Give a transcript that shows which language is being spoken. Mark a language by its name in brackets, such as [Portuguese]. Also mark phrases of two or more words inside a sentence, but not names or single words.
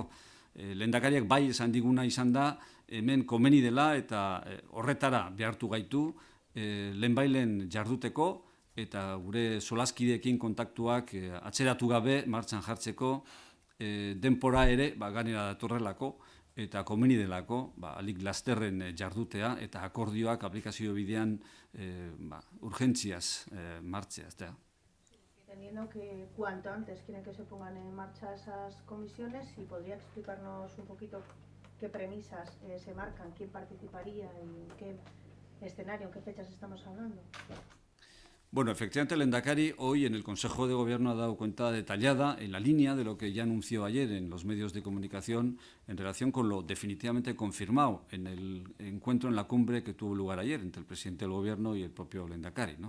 [Basque] Lehendakariak bai esan diguna izan da, hemen komeni dela eta horretara behartu gaitu lehenbailen jarduteko eta gure solaskideekin kontaktuak atzeratu gabe martxan jartzeko denpora ere ganera datorrelako eta komeni delako alik lasterren jardutea eta akordioak aplikazio bidean urgentziaz martzea. [Spanish] Entendiendo que cuanto antes quieren que se pongan en marcha esas comisiones, si podría explicarnos un poquito qué premisas se marcan, quién participaría, en qué escenario, en qué fechas estamos hablando. Bueno, efectivamente el Lehendakari hoy en el Consejo de Gobierno ha dado cuenta detallada en la línea de lo que ya anunció ayer en los medios de comunicación en relación con lo definitivamente confirmado en el encuentro en la cumbre que tuvo lugar ayer entre el presidente del Gobierno y el propio Lehendakari, ¿no?